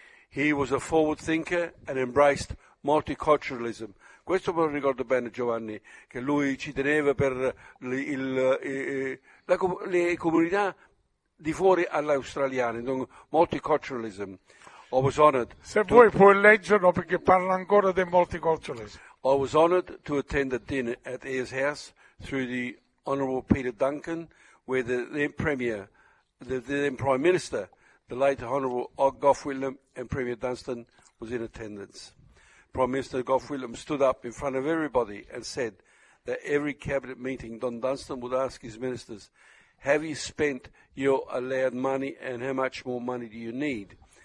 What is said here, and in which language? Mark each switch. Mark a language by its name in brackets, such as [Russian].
[English] He was a forward thinker and embraced multiculturalism. [Italian] Questo me lo ricordo bene, Giovanni, che lui ci teneva per le comunità di fuori all'australiana, multiculturalism. Se vuoi puoi leggerlo perché parla ancora del multiculturalismo. [English] I was honoured to attend a dinner at Eyre's House through the Honourable Peter Duncan, where the then Premier, the then Prime Minister, the late Honourable Og Gough Whitlam and Premier Dunstan was in attendance. Prime Minister Gough Whitlam stood up in front of everybody and said that every cabinet meeting Don Dunstan would ask his ministers, have you spent your allowed money and how much more money do you need?